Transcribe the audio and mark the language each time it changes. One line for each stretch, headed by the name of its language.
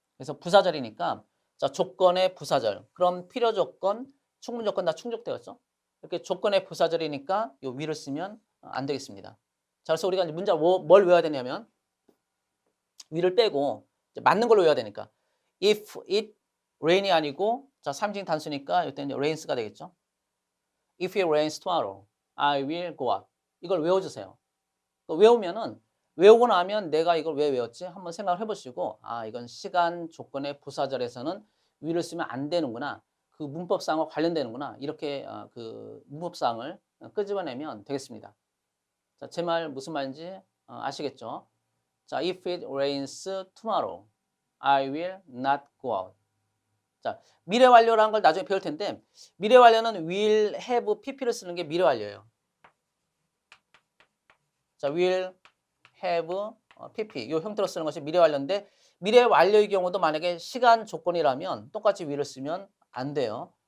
Korean: 그래서 부사절이니까 자 조건의 부사절 그럼 필요 조건, 충분 조건 다 충족되었죠. 이렇게 조건의 부사절이니까 요 위를 쓰면 안 되겠습니다. 자 그래서 우리가 이제 문제 뭘 외워야 되냐면 위를 빼고 이제 맞는 걸로 외워야 되니까
English: if it rain
Korean: 이 아니고 자 3인 단수니까 이때는 rains가 되겠죠.
English: If it rains tomorrow, I will go out.
Korean: 이걸 외워주세요. 외우면은 외우고 나면 내가 이걸 왜 외웠지? 한번 생각을 해보시고 이건 시간 조건의 부사절에서는 위를 쓰면 안 되는구나. 그 문법상과 관련되는구나. 이렇게 그 문법상을 끄집어내면 되겠습니다. 자, 제 말 무슨 말인지 아시겠죠?
English: 자, if it rains tomorrow, I will not go out.
Korean: 자, 미래 완료라는 걸 나중에 배울 텐데 미래 완료는 will, have, pp를 쓰는 게 미래 완료예요. 자, will, have, pp 이 형태로 쓰는 것이 미래 완료인데 미래 완료의 경우도 만약에 시간 조건이라면 똑같이 will을 쓰면 안 돼요.